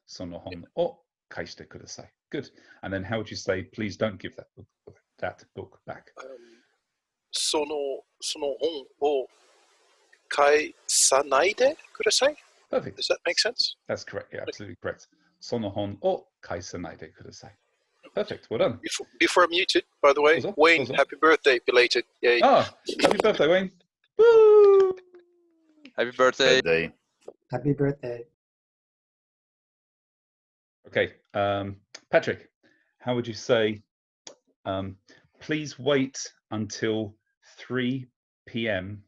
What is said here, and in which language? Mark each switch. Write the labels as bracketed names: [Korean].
[Japanese] その本を返してください. [English] Good. And then how would you say, please don't give that book back? [Japanese] その本を返さないでください. [English] Perfect. Does that make sense? That's correct. Yeah, absolutely correct. [Japanese] その本を返さないでください. [English] Perfect. Well done. Before I'm muted, by the way, Wayne, happy birthday, belated. Yay. Happy birthday, Wayne. Woo! Happy birthday. Birthday. Happy birthday. Okay, Patrick, how would you say, please wait until 3 p.m.